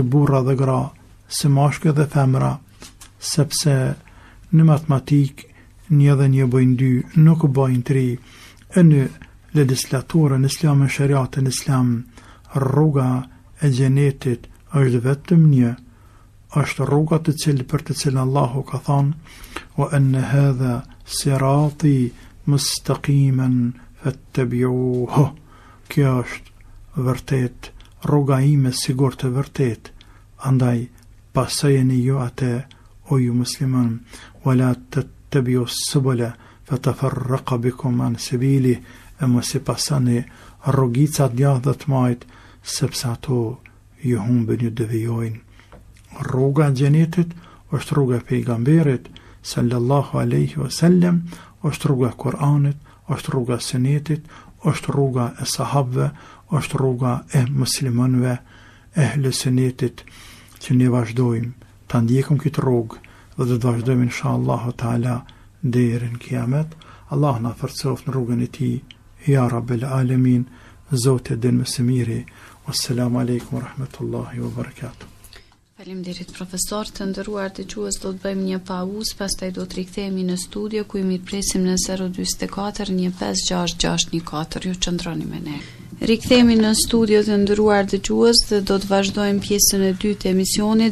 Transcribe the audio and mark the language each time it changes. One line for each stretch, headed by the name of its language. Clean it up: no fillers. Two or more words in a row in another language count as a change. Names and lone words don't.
Albanian: burra dhe gra, si mashkull dhe femra, sepse në matematik një dhe një bëjnë 2, nuk bëjnë 3, e në legislaturën islam e shariatën islam, rruga e xhenetit është vetëm një, është rruga të cilë për të cilë Allahu ka thonë
Arabic: وأن هذا صراطي مستقيما فاتبعوه.
Albanian: Kjo është vërtet rruga ime sigurt e vërtet, andaj pasojeni ju atë o ju musliman,
Arabic: ولا تتبعوا السبل فتفرق بكم عن سبيله,
Albanian: e mos i pasani rrugicat djathtë dhe të majt, sepse ato ju humbin, ju devijojnë. Rruga e xhenetit është rruga e pejgamberit
Arabic: صلى الله عليه وسلم,
Albanian: është rruga e Kuranit, është rruga e sunetit, është rruga e sahabëve, është rruga e muslimanëve, ehle sunetit, që ne vazhdojmë ta ndjekim këtë rrugë dhe do të vazhdojmë
Arabic: إن شاء الله تعالى
Albanian: deri në kiamet. Allah na forcoft në rrugën e tij,
Arabic: يا رب العالمين.
Albanian: Zoti din më së miri.
Arabic: والسلام عليكم ورحمة الله وبركاته.
Albanian: Faleminderit profesor. Të nderuar dëgjues, do të bëjmë një pauzë, pastaj do të rikthehemi në studio ku i mirpresim në 044 156614. Ju qëndroni me ne. Rikthehemi në studio të nderuar dëgjues dhe do të vazhdojmë pjesën e dytë të emisionit.